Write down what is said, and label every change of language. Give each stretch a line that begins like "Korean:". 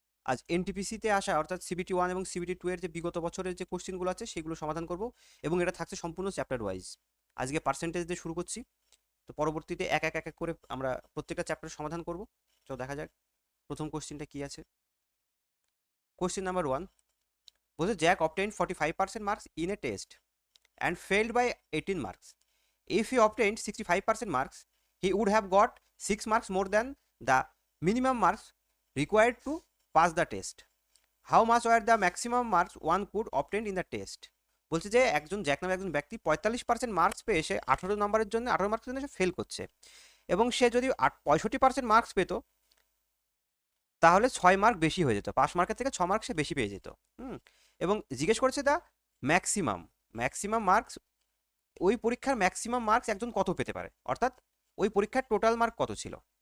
Bangla: আজ এনটিপিসিতে আসা অর্থাৎ সিবিটি 1 এবং সিবিটি 2 এর যে বিগত বছরের যে কোশ্চেনগুলো আছে সেগুলো সমাধান করব এবং এটা থাকছে সম্পূর্ণ চ্যাপ্টার ওয়াইজ। আজকে পার্সেন্টেজ দিয়ে শুরু করছি, তো পরবর্তীতে এক এক করে আমরা প্রত্যেকটা চ্যাপ্টার সমাধান করব। তো দেখা যাক প্রথম কোশ্চেনটা কি আছে।
English: Question number 1 বলছে Jack obtained 45% marks in a test and failed by 18 marks. If he obtained 65% marks, he would have got 6 marks more than the minimum marks required to pass the test. How much were the maximum marks one could obtain in the test?
Bangla: বলছে যে একজন Jack নামে একজন ব্যক্তি 45% marks পেয়ে সে 18 মার্কের জন্য সে fail করছে, এবং সে যদি 65% মার্কস পেত তাহলে 6 মার্ক বেশি হয়ে যেত, 5 মার্কের থেকে 6 মার্ক সে বেশি পেয়ে যেত। এবং জিজ্ঞেস করেছে দা ম্যাক্সিমাম ম্যাক্সিমাম মার্কস, ওই পরীক্ষার ম্যাক্সিমাম মার্কস একজন কত পেতে পারে, অর্থাৎ ওই পরীক্ষার টোটাল মার্ক কত ছিল।